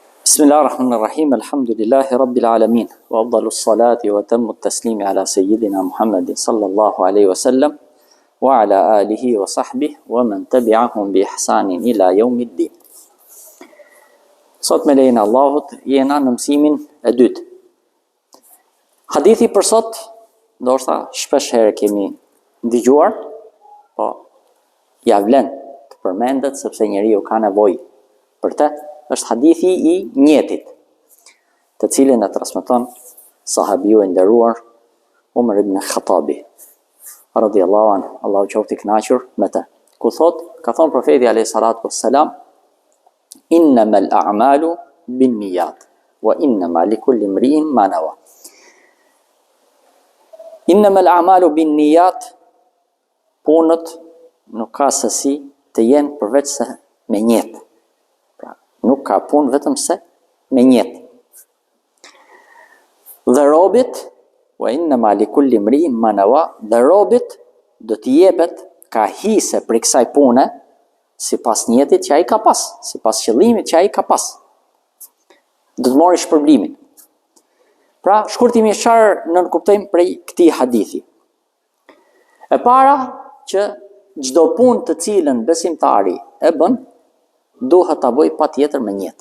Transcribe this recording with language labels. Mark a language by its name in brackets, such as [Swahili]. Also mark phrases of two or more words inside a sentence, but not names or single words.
[Arabic] بسم الله الرحمن الرحيم، الحمد لله رب العالمين، وأفضل الصلاة وأتم التسليم على سيدنا محمد صلى الله عليه وسلم، وعلى آله وصحبه، ومن تبعهم بإحسان إلى يوم الدين. [Albanian] Sot me lejen e Allahut, jena në mësimin e dytë. Hadithi për sot, ndoshta shpesh herë kemi dëgjuar, po ja vlen të përmendet sepse njeriu ka nevojë për të. Është hadithi i njetit, të cilin e transmeton sahabiu i nderuar Umar ibn Khattabi, [Arabic] رضي الله عنه, [Albanian] Allahu qoftë i kënaqur me të. Ku thot, ka thënë profeti [Arabic] عليه الصلاة والسلام، إنما الأعمال بالنيات وإنما لكل امرئ ما نوى. إنما الأعمال بالنيات, [Albanian] punët nuk ka sesi të jenë përveç se me njet. Nuk ka punë vetëm se me njet. Dhe robit, [Arabic] وإنما لكل امرئ ما نوى, [Albanian] dhe robit do t'i jepet ka hise për kësaj pune, si pas njetit që ai ka pas, si pas qëllimit që ai ka pas. Do të mori shpërblimin. Pra, shkurtimisht çfarë nënkuptojmë prej këtij hadithi? E para që çdo punë të cilën besimtari e bën, duhet ta bëj patjetër me njet.